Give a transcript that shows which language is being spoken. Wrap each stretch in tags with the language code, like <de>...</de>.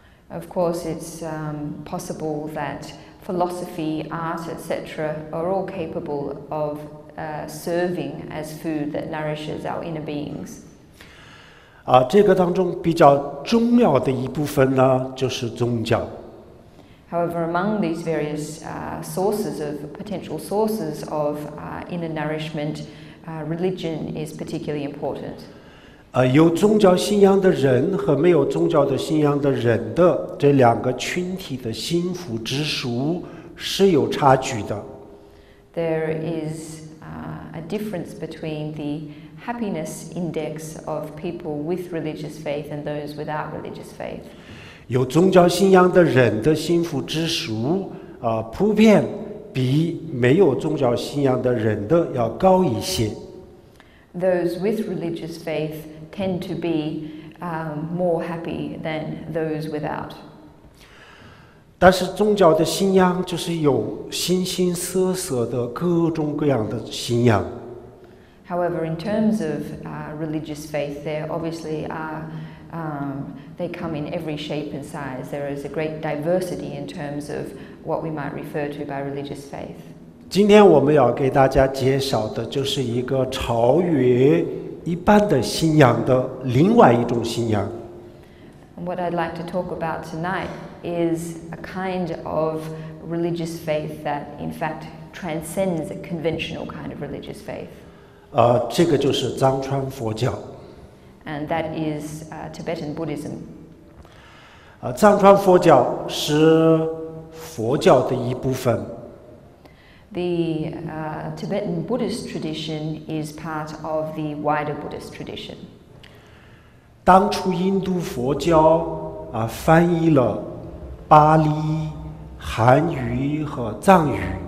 <en>Of course, it's possible that philosophy, art, etc. are all capable of serving as food that nourishes our inner beings.</en> <zh>这个当中比较重要的一部分呢，就是宗教。</zh> <en>However, among these various potential sources of inner nourishment, religion is particularly important.</en> <zh>有宗教信仰的人和没有宗教的信仰的人的这两个群体的幸福指数是有差距的。</zh> <en>There is a difference between the happiness index of people with religious faith and those without religious faith.</en> <zh>有宗教信仰的人的幸福指数普遍比没有宗教信仰的人的要高一些。</zh> <en>Those with religious faith tend to be more happy than those without.</en> <zh>但是宗教的信仰就是有形形色色的各种各样的信仰。</zh> <en>However, in terms of religious faith, there obviously are, they come in every shape and size. There is a great diversity in terms of what we might refer to by religious faith.</en> <zh>今天我们要给大家介绍的就是一个超越一般的信仰的另外一种信仰。</zh> <en>And what I'd like to talk about tonight is a kind of religious faith that, in fact, transcends a conventional kind of religious faith.</en> <zh>这个就是藏传佛教。</zh> <en>And that is Tibetan Buddhism.</en> <zh>藏传佛教是佛教的一部分。</zh> <en>The Tibetan Buddhist tradition is part of the wider Buddhist tradition.</en> <zh>当初印度佛教翻译了巴利、汉语和藏语。</zh>